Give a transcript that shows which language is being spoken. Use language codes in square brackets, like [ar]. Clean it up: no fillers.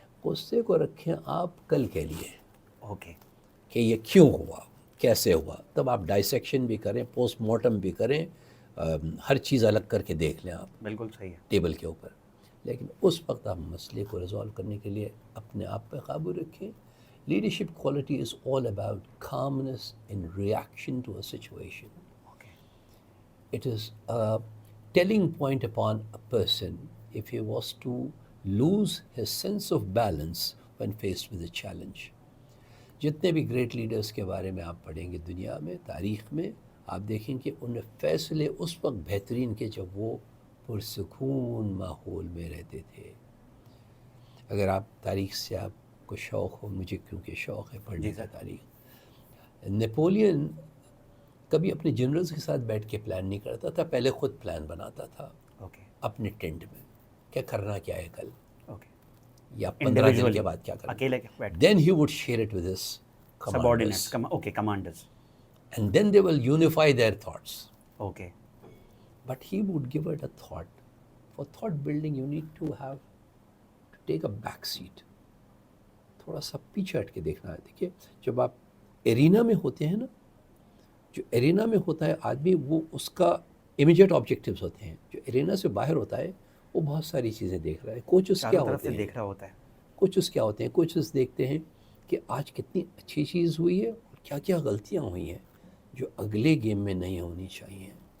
[ur] غصے کو رکھیں آپ کل کے لیے اوکے کہ یہ کیوں ہوا، کیسے ہوا، تب آپ ڈائسیکشن بھی کریں، پوسٹ مارٹم بھی کریں، ہر چیز الگ کر کے دیکھ لیں آپ بالکل صحیح ہے. ٹیبل کے اوپر. لیکن اس وقت آپ مسئلے کو ریزالو کرنے کے لیے اپنے آپ پہ قابو رکھیں. [en] Leadership quality is all about calmness in reaction to a situation. [ur] Okay [en] It is a telling point upon a person if he was to lose his sense of balance when faced with a challenge. [ur] جتنے بھی great leaders کے بارے میں آپ پڑھیں گے دنیا میں، تاریخ میں، آپ دیکھیں کہ ان فیصلے اس وقت بہترین کے جب وہ پرسکون ماحول میں رہتے تھے. اگر آپ تاریخ سے آپ کو شوق ہو، مجھے کیونکہ شوق ہے پڑھنے کا تاریخ، نیپولین کبھی اپنے جنرلز کے ساتھ بیٹھ کے پلان نہیں کرتا تھا، پہلے خود پلان بناتا تھا اوکے اپنے ٹینٹ میں، کیا کرنا کیا ہے کل، اوکے یا 15 دن کے بعد کیا کرنا. اکیلے بیٹھ [en] Then he would share it with his subordinates. commanders [ur] okay commanders. [en] and then they will unify their thoughts. [ur] Okay [en] But he would give it a thought. For thought building you need to have to take a back seat. [ur] تھوڑا سا پیچھے ہٹ کے دیکھنا ہے. دیکھیے جب آپ arena میں ہوتے ہیں نا، جو ایرینا میں ہوتا ہے آدمی وہ اس کا امیجیٹ آبجیکٹیوز ہوتے ہیں. جو ایرینا سے باہر ہوتا ہے وہ بہت ساری چیزیں دیکھ رہا ہے. کوچز کیا چاروں طرف ہوتے سے ہیں، دیکھ رہا ہوتا ہے. کوچز کیا ہوتے ہیں، کوچز دیکھتے ہیں کہ آج کتنی اچھی چیز ہوئی ہے اور کیا کیا غلطیاں ہوئی ہیں جو اگلے گیم میں نہیں ہونی چاہیے.